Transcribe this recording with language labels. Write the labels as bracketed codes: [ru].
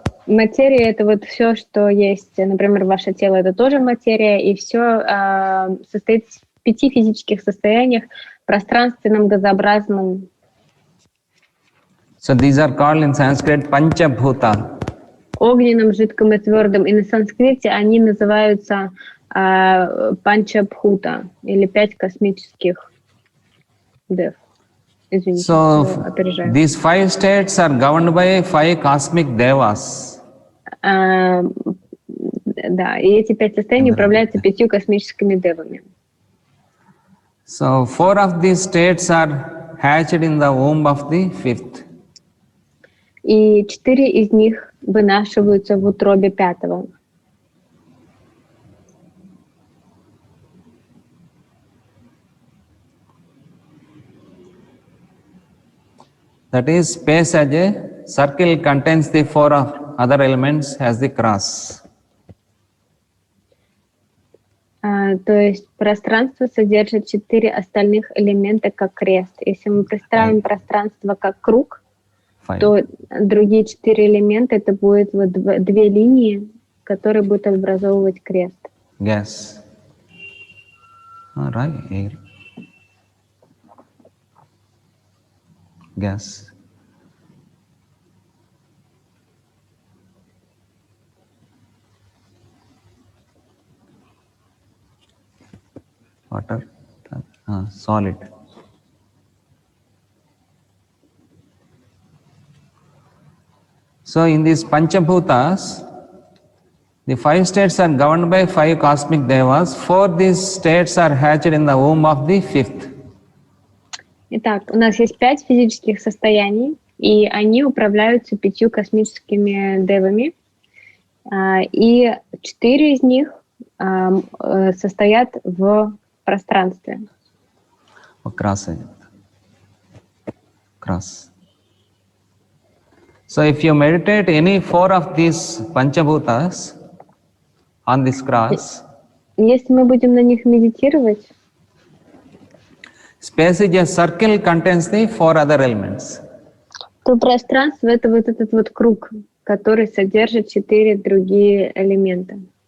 [ru] Материя — это вот все, что есть. Например, ваше тело — это тоже материя, и все состоит в 5 физических состояниях: пространственном, газообразном. [en] So these are called in Sanskrit Panchabhuta. [ru] Огненным, жидком и твердым. И на санскрите они называются Панчабхута, или 5 космических дев. Извините, [en] So [ru] опережаю. [en] these 5 states are governed by 5 cosmic devas. [ru] Да, и эти 5 состояний управляются 5 космическими девами. [en] So 4 of these states are hatched in the womb of the 5th. [ru] И 4 из них вынашиваются в утробе 5-го. [en] That is, space as a circle contains the 4 other elements as the cross. [ru] То есть пространство содержит 4 остальных элемента как крест. Если мы представим пространство как круг, то другие 4 элемента это будет вот 2 линии, которые будут образовывать крест. [en] Gas. Right. Air. Gas. Water. Solid. So in these Panchabhutas, the 5 states are governed by 5 cosmic devas. 4 these states are hatched in the womb of the 5th. [ru] Итак, у нас есть 5 физических состояний, и они управляются 5 космическими девами. И 4 из них состоят в пространстве. [en] Cross. So if you meditate any 4 of these Panchabhutas on this cross, [ru] если мы будем на них медитировать, [en] space is a circle contains the 4 other elements. [ru] То пространство это вот этот вот круг, который содержит 4 другие элемента.